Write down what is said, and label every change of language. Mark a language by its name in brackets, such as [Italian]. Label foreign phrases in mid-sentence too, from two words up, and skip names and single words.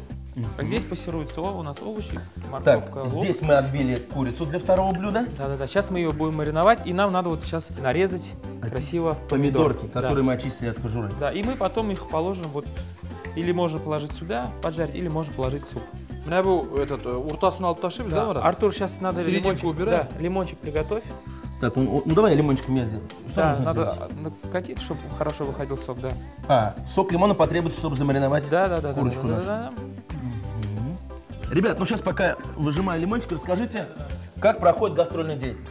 [Russian] Здесь пассируются у нас овощи, Так, морковка, лук. здесь мы отбили курицу для второго блюда. Да-да-да, сейчас мы ее будем мариновать, и нам надо вот сейчас нарезать красиво Помидорки, Да. которые мы очистили от кожуры. Да, и мы потом их положим вот, или можно положить сюда, поджарить, или можно положить в суп. [Tatar] Менә бу уртасын алып ташлыйбыз, да, Марат? [Russian] Артур, сейчас надо Серединку лимончик, убираем? да, лимончик приготовь. Так, ну давай я лимончиком я сделаю. Что Да, нужно надо сделать? накатить, чтобы хорошо выходил сок, да. Сок лимона потребуется, чтобы замариновать Да-да-да. курочку нашу. Ребят, ну сейчас пока выжимаю лимончик, расскажите, как проходит гастрольная деятельность.